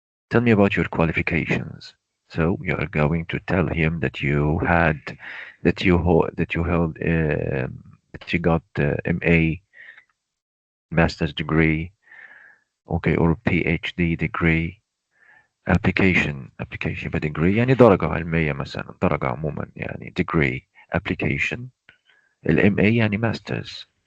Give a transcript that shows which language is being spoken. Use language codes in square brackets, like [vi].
[en] Tell me about your qualifications. So you are going to tell him that you had, that you held, that you got MA, master's degree, okay, or PhD degree. [ar] application يبقى degree يعني درجة علمية مثلا، درجة عموما يعني degree. application ال MA يعني masters.